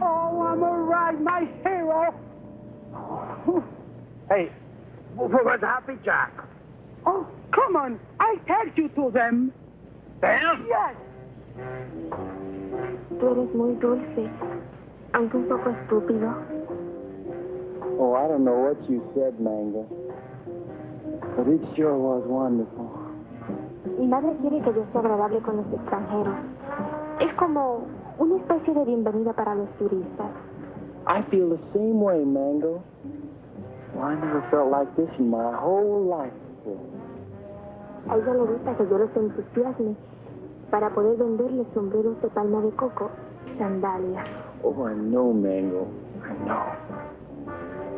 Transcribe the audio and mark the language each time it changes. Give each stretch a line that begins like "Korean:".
English: Oh, I'm all right, my hero. Hey, where's Happy Jack? Oh, come on. I tell you to them. Them? Yes.
Spanish: Tú eres muy dulce, aunque un poco estúpido.
English: Oh, I don't know what you said, Mango. But it sure was wonderful.
Spanish: Mi madre quiere que yo sea agradable con los extranjeros. Es como una especie de bienvenida para los turistas.
English: I feel the same way, Mango. Well, I never felt like this in my whole life
Spanish: A ella le gusta que yo los entusiasme para poder venderle sombreros de palma de coco, sandalias.
English: Oh, I know, Mango. I know.